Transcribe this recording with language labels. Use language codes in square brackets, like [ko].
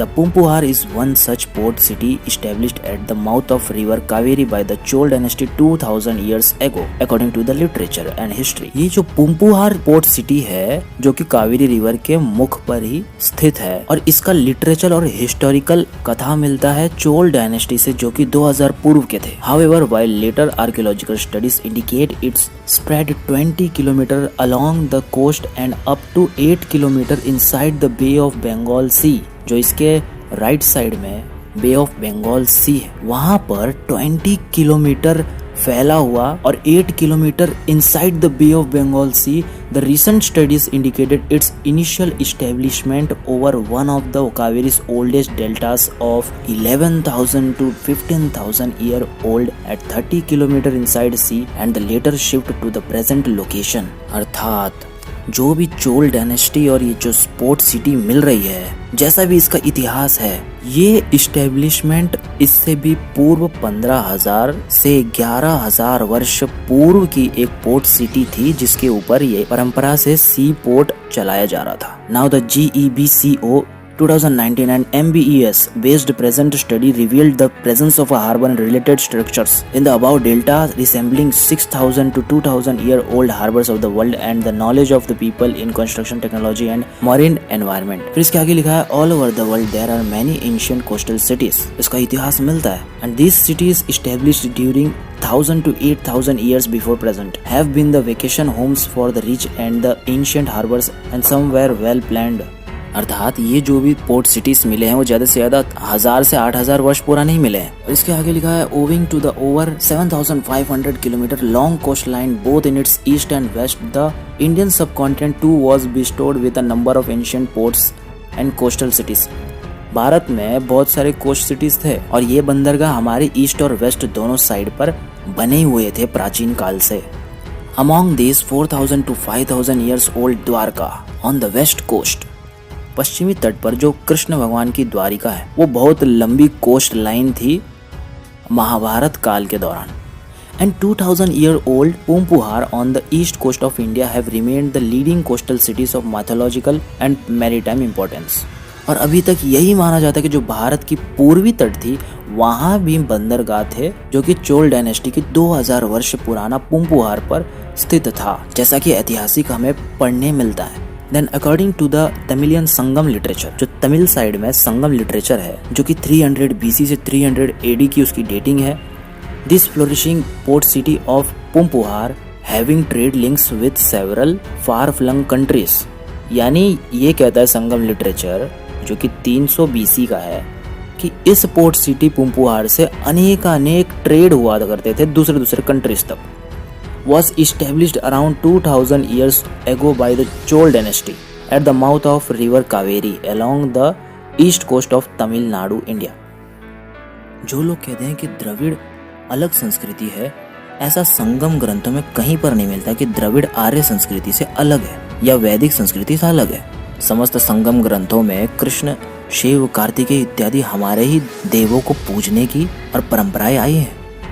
[en] The Poompuhar is one such port city established at the mouth of river Kaveri by the Chola dynasty 2000 years ago, according to the literature and history. [hi] ये जो पुम्पुहार port city है जो कि Kaveri river के मुख पर ही स्थित है और इसका लिटरेचर और हिस्टोरिकल कथा मिलता है चोल डायनेस्टी से, जो कि 2000 पूर्व के थे। [en] However, while later archaeological studies indicate its spread 20 kilometer along the coast and up to 8 kilometer inside the Bay of Bengal Sea, [hi] जो इसके राइट साइड में बे ऑफ बंगाल सी है, वहाँ पर 20 किलोमीटर फैला हुआ और [en] 8 kilometre inside the Bay of Bengal sea, the recent studies indicated its initial establishment over one of the Kaveri's oldest deltas of 11,000 to 15,000 year old at 30 kilometer inside sea and the later shift to the present location। [hi] अर्थात जो भी Chola dynasty और ये जो port city मिल रही है, जैसा भी इसका इतिहास है, ये इस्टेब्लिशमेंट इससे भी पूर्व 15,000 से 11,000 वर्ष पूर्व की एक पोर्ट सिटी थी जिसके ऊपर ये परंपरा से सी पोर्ट चलाया जा रहा था। [en] Now the GEBCO 2019 and MBES based present study revealed the presence of a harbor and related structures in the above delta resembling 6,000 to 2,000 year old harbors of the world and the knowledge of the people in construction technology and marine environment। [hi] फिर इसके आगे लिखा है [en] all over the world there are many ancient coastal cities। [hi] इसका इतिहास मिलता है [en] and these cities established during 1,000 to 8,000 years before present have been the vacation homes for the rich and the ancient harbors and some were well planned। [hi] अर्थात ये जो भी port cities मिले हैं वो ज्यादा से ज्यादा 1000 से 8000 वर्ष पुराने ही मिले हैं। और इसके आगे लिखा है [en] Owing to the over 7,500 kilometre long coast line both in its east and west, the Indian subcontinent too was bestowed with a number of ancient ports and coastal cities. [hi] Bharat में बहुत सारे कोस्ट सिटीज थे और ये बंदरगाह हमारे ईस्ट और waste दोनों साइड पर बने हुए थे प्राचीन काल से। [en] Among these 4,000 to 5,000 years old Dwarka on the west coast [hi] पश्चिमी तट पर जो कृष्ण भगवान की द्वारिका है वो बहुत लंबी कोस्ट लाइन थी महाभारत काल के दौरान। [en] And 2000 year old Poompuhar on the east coast of India have remained the leading coastal cities of mythological and maritime importance। [hi] और अभी तक यही माना जाता है कि जो भारत की पूर्वी तट थी वहाँ भी बंदरगाह थे जो कि चोल डायनेस्टी की 2000 वर्ष पुराना पूंपुहार पर स्थित था, जैसा कि ऐतिहासिक हमें पढ़ने मिलता है। [en] then according to the Tamilian Sangam literature, [hi] जो तमिल साइड में संगम लिटरेचर है जो कि 300 BC से 300 AD की उसकी डेटिंग है, [en] This flourishing port city of Poompuhar having trade links with several far flung countries. [hi] यानी ये कहता है संगम लिटरेचर जो कि 300 BC का है कि इस पोर्ट सिटी पूंपुहार से अनेक ट्रेड हुआ करते थे दूसरे कंट्रीज तक। [en] Was established around 2000 years ago by the Chol dynasty at the mouth of river Kaveri along the east coast of Tamil Nadu, India। [hi] जो लोग कहते हैं कि द्रविड़ अलग संस्कृति है, ऐसा संगम ग्रंथों में कहीं पर नहीं मिलता कि द्रविड़ आर्य संस्कृति से अलग है या वैदिक संस्कृति से अलग है। समस्त संगम ग्रंथों में कृष्ण, शिव, कार्तिकेय इत्यादि हमारे ही देवों को पूजने की और परंपराएं आई हैं।